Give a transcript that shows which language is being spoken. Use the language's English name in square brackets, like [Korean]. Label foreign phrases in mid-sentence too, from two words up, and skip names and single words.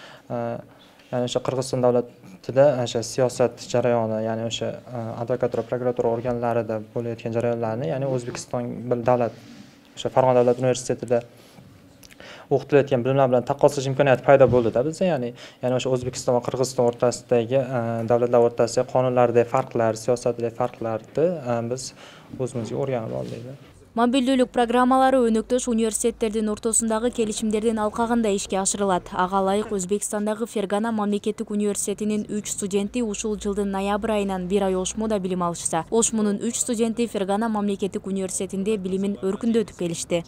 [Uzbek] Ya'ni o'sha Qirg'iziston davlatida o'sha siyosat jarayoni, ya'ni o'sha advokatura, prokuratura organlarida bo'layotgan jarayonlarni, ya'ni O'zbekiston davlat o'sha Farg'ona davlat universitetida o'qitilayotgan bilimlar bilan taqqoslash imkoniyati paydo bo'ldi-da bizda, ya'ni o'sha O'zbekiston va Qirg'iziston o'rtasidagi davlatlar o'rtasidagi qonunlardagi farqlar, siyosatdagi farqlarni biz o'zimizga o'rganib oldik. [Kyrgyz] Мобилдүүлүк программалары өнөктөш университеттердин ортосундагы келишимдердин алкагында ишке ашырылат. Ага ылайык Өзбекстандагы Фергана мамлекеттик университетинин 3 студенти ушул жылдын ноябрь айынан 1 ай Ошмуда билим алышса, Ошмунун 3 студенти Фергана мамлекеттик университетинде билимин өркүндөтүп келишти.